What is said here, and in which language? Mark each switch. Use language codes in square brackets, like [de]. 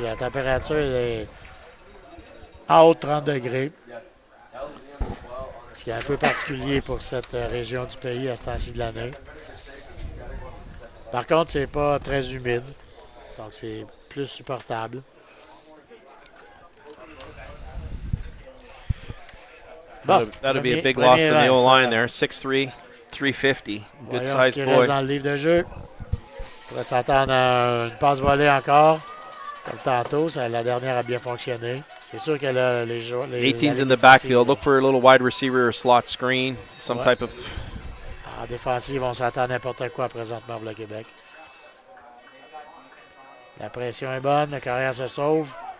[fr] La température est à haute 30 degrés. Ce qui est un peu particulier pour cette région du pays à ce temps-ci de l'année. Par contre, c'est pas très humide. Donc, c'est plus supportable. [en] Bon, that'll be a big loss in the O-line there. 6'3", 350. Good size boy. [fr] Reste dans le livre de jeu. On va s'attendre à une passe volée encore. Comme tantôt, la dernière a bien fonctionné. C'est sûr que là, les joueurs. [en] 18's in the backfield. Look for a little wide receiver or slot screen. Some type of. [fr] En défensive, on s'attend à n'importe quoi présentement pour le Québec. La pression est bonne, le carrière se sauve.